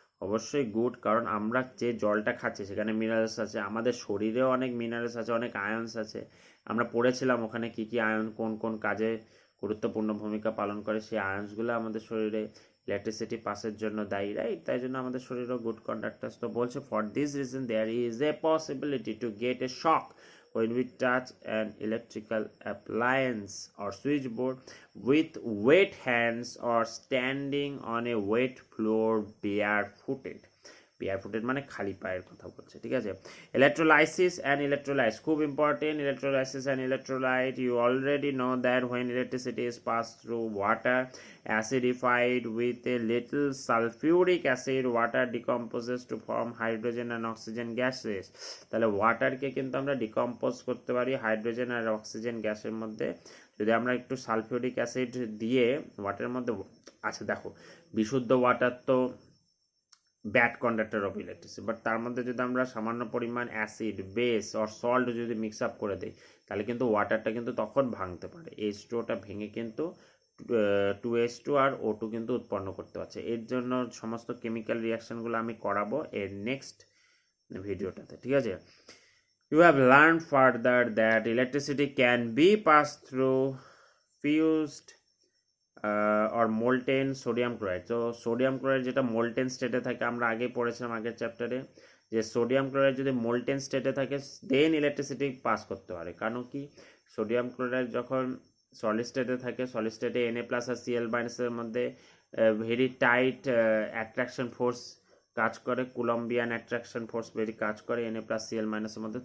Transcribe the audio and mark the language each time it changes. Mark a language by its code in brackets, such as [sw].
[bn] অবশ্যই গুড, কারণ আমরা যে জলটা খাচ্ছি সেখানে মিনারেলস আছে, আমাদের শরীরেও অনেক মিনারেলস আছে, অনেক আয়ন্স আছে। আমরা পড়েছিলাম ওখানে কি কি আয়ন কোন কোন কাজে গুরুত্বপূর্ণ ভূমিকা পালন করে, সেই আয়ন্সগুলো আমাদের শরীরে ইলেকট্রিসিটি পাসের জন্য দায়ী, রাইট? তাই জন্য আমাদের শরীরও গুড কন্ডাক্টার্স। তো বলছে [en] For this reason there is a possibility to get a shock when we touch an electrical appliance or switchboard with wet hands or standing on a wet floor barefooted. [bn] Barefooted মানে খালি পায়ের কথা বলছে, ঠিক আছে? [en] Electrolysis and electrolytes, খুব important. Electrolysis and electrolyte, you already know that when electricity is passed through water acidified with a little sulfuric acid, water decomposes to form hydrogen and oxygen gases. [bn] তাহলে ওয়াটারকে কিন্তু আমরা decompose করতে পারি hydrogen আর oxygen গ্যাসের মধ্যে যদি আমরা একটু সালফিউরিক অ্যাসিড দিয়ে ওয়াটারের মধ্যে। আচ্ছা দেখো, বিশুদ্ধ ওয়াটার তো [en] bad conductor of electricity, [bn] but তার মধ্যে যদি আমরা সামান্য পরিমাণ অ্যাসিড, বেস অর সল্ট যদি মিক্স আপ করে দিই তাহলে কিন্তু ওয়াটারটা কিন্তু তখন ভাঙতে পারে, H2ওটা ভেঙে কিন্তু 2H2 আর O2 কিন্তু উৎপন্ন করতে পারছে। এর জন্য সমস্ত কেমিক্যাল রিয়াকশনগুলো আমি করাবো এর নেক্সট ভিডিওটাতে, ঠিক আছে? [en] You have learned further that electricity can be passed through fused or molten sodium chloride. [bn] তো সোডিয়াম ক্লোরাইড যেটা মোল্টেন স্টেটে থাকে, আমরা আগে পড়েছিলাম আগের চ্যাপ্টারে যে সোডিয়াম ক্লোরাইড যদি মোল্টেন স্টেটে থাকে দেন ইলেকট্রিসিটি পাস করতে পারে। কারণ কি, সোডিয়াম ক্লোরাইড যখন সলিড স্টেটে থাকে, সলিড স্টেটে Na প্লাস আর Cl মাইনাসের মধ্যে ভেরি টাইট অ্যাট্রাকশন ফোর্স কাজ করে, কুলম্বিয়ান অ্যাট্রাকশন ফোর্স ভেরি কাজ করে Na প্লাস Cl মাইনাসের মধ্যে।